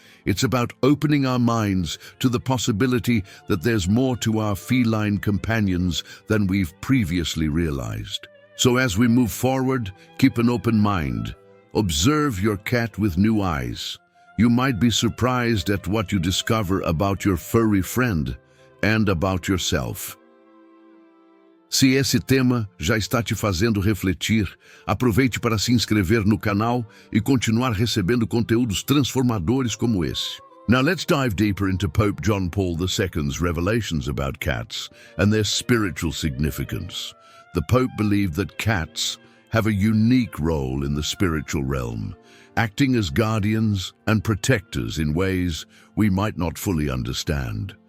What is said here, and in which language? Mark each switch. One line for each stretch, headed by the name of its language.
English: It's about opening our minds to the possibility that there's more to our feline companions than we've previously realized. So as we move forward, keep an open mind. Observe your cat with new eyes. You might be surprised at what you discover about your furry friend and about yourself.
Portuguese: Se esse tema já está te fazendo refletir, aproveite para se inscrever no canal e continuar recebendo conteúdos transformadores como esse.
English: Now let's dive deeper into Pope John Paul II's revelations about cats and their spiritual significance. The Pope believed that cats have a unique role in the spiritual realm, acting as guardians and protectors in ways we might not fully understand.